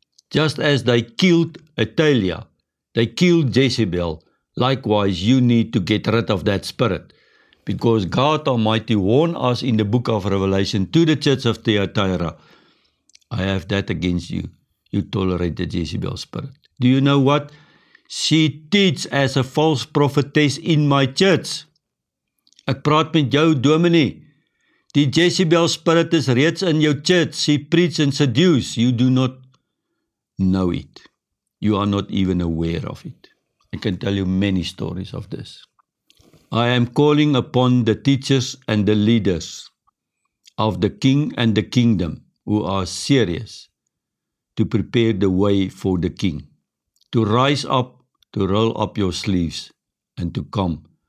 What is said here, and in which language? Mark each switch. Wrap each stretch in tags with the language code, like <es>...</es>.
<en>Just as they killed Athaliah, they killed Jezebel, likewise you need to get rid of that spirit. Because God Almighty warned us in the book of Revelation to the church of Thyatira, I have that against you. You tolerate the Jezebel spirit. Do you know what? She teaches as a false prophetess in my church.</en> <af>Ek praat met jou, dominee. Die Jezebel spirit is reeds in jou church.</af> <en>She preach and seduce. You do not know it. You are not even aware of it. I can tell you many stories of this. I am calling upon the teachers and the leaders of the king and the kingdom who are serious to prepare the way for the king, to rise up, to roll up your sleeves, and to come.</en>